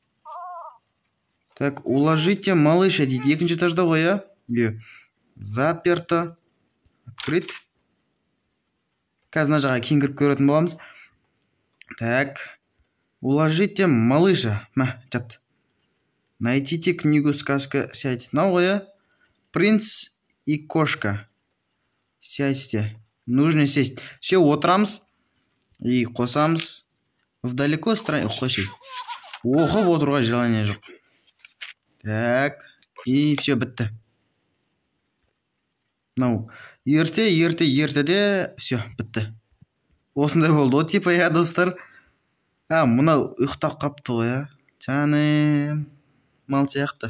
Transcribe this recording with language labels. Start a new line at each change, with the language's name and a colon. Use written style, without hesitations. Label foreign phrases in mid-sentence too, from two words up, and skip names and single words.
Russian: Так, уложите малыша дейді.
Kazakh: Екінші этажда ғой, Заперто.
Russian: Открыть.
Kazakh: Қазір мына жаққа кейін кіріп көретін боламыз.
Russian: Так, уложите малыша. Жат. Найдите книгу сказка. Сядьте. Ғой, Принц и кошка. Сядьте. Нужно сесть. Все,
Kazakh: отырамыз. И қосамыз.
Russian: В далеко стране.
Kazakh: Қойшы. Оқып отыруға желание жоқ.
Russian: Так, и все, бітті.
Kazakh: Ерте, все, бітті. Осындай болды ғой, типа, достар. Мынау ұйықтап қапты ғой, Жаным, мал сияқты.